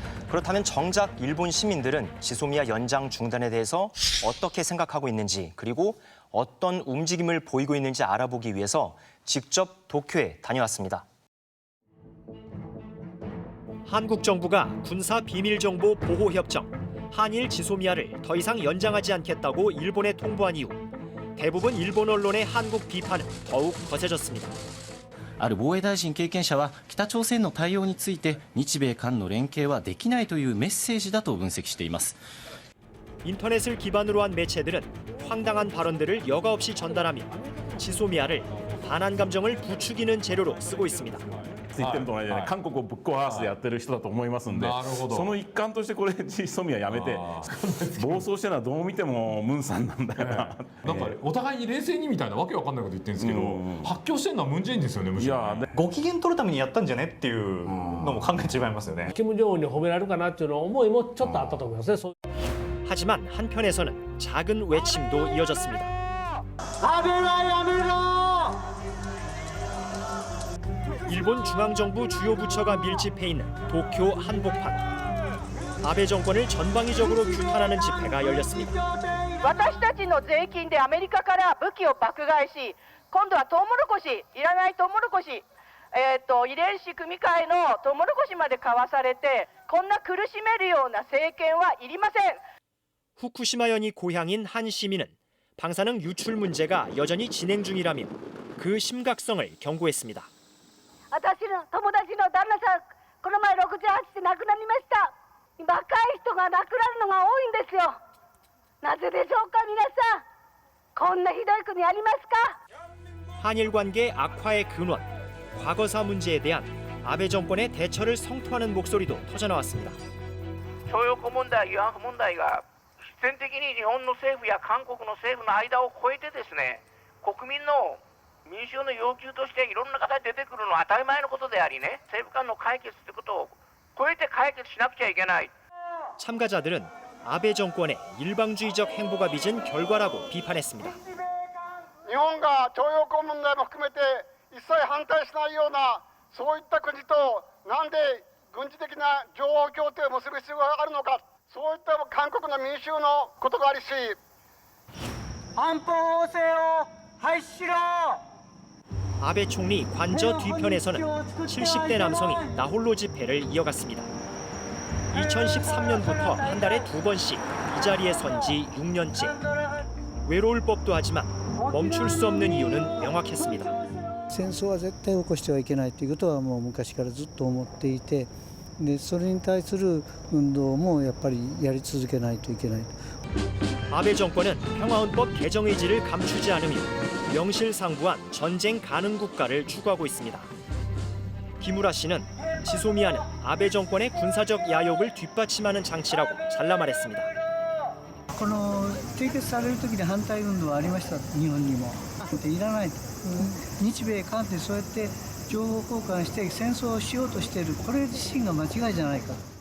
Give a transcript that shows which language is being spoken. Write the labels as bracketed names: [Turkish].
[Korean] 그렇다면 정작 일본 시민들은 지소미아 연장 중단에 대해서 어떻게 생각하고 있는지 그리고 어떤 움직임을 보이고 있는지 알아보기 위해서 직접 도쿄에 다녀왔습니다. 한국 정부가 군사 비밀정보 보호협정 한일 지소미아를 더 이상 연장하지 않겠다고 일본에 통보한 이후 대부분 일본 언론의 한국 비판은 더욱 거세졌습니다. [Japanese] ある防衛大臣経験者は北朝鮮の対応について日米韓の連携はできないというメッセージだと分析しています。 [Korean] 인터넷을 기반으로 한 매체들은 황당한 발언들을 여과 없이 전달하며 지소미아를 반한 감정을 부추기는 재료로 쓰고 있습니다. [Japanese] 言ってると同じで、韓国をぶっ壊すでやってる人だと思いますんで、その一環としてこれジソミアやめて暴走してるのはどう見てもムンさんなんだよな。なんかお互いに冷静にみたいなわけわかんないこと言ってるんですけど、発狂してるのはムン・ジェインですよね、むしろね。ご機嫌取るためにやったんじゃねっていうのも考えちゃいますよね。金正恩に褒められるかなっていうの思いもちょっとあったと思いますね。 [Korean] 하지만 한편에서는 작은 외침도 이어졌습니다. 일본 중앙정부 주요 부처가 밀집해 있는 도쿄 한복판. 아베 정권을 전방위적으로 규탄하는 집회가 열렸습니다. [Japanese] 私たちの税金でアメリカから武器を爆買いし、今度はトウモロコシ、いらないトウモロコシ、遺伝子組み換えのトウモロコシまで買わされて、こんな苦しめるような政権はいりません。 [Korean] 후쿠시마현이 고향인 한 시민은 방사능 유출 문제가 여전히 진행 중이라며 그 심각성을 경고했습니다. [Japanese] 私の友達の旦那さん、この前68で亡くなりました。若い人が亡くなるのが多いんですよ。なぜでしょうか、皆さん。こんなひどい国ありますか? [Korean] 한일 관계 악화의 근원, 과거사 문제에 대한 아베 정권의 대처를 성토하는 목소리도 터져나왔습니다. [Japanese] 徴用工問題、慰安婦問題が必然的に日本の政府や韓国の政府の間を越えてですね、国民の民衆の要求としていろんな形で出てくるのは当たり前のことでありね、政府間の解決ということを超えて解決しなくちゃいけない。 [Korean] 참가자들은 아베 정권의 일방주의적 행보가 빚은 결과라고 비판했습니다. [Japanese] 日本が徴用工問題も含めて一切反対しないようなそういった国となんで軍事的な情報協定を結ぶ必要があるのか、そういった韓国の民衆のことがありし、安保法制を廃止しろ。 [Korean] 아베 총리 관저 뒤편에서는 70대 남성이 나홀로 집회를 이어갔습니다. 2013년부터 한 달에 2번씩 이 자리에 선 지 6년째. 외로울 법도 하지만 멈출 수 없는 이유는 명확했습니다. [Japanese] 戦争は絶対起こしてはいけないということはもう昔からずっと思っていて、でそれに対する運動もやっぱりやり続けないといけない。 [Korean] 아베 정권은 평화헌법 개정 의지를 감추지 않으며 명실상부한 전쟁 가능 국가를 추구하고 있습니다. 기무라 씨는 지소미아는 아베 정권의 군사적 야욕을 뒷받침하는 장치라고 잘라 말했습니다. [Japanese] この締結される時に反対運動はありました、日本にも。いらない、日米韓でそうやって情報交換して戦争をしようとしている、これ自身が間違いじゃないか。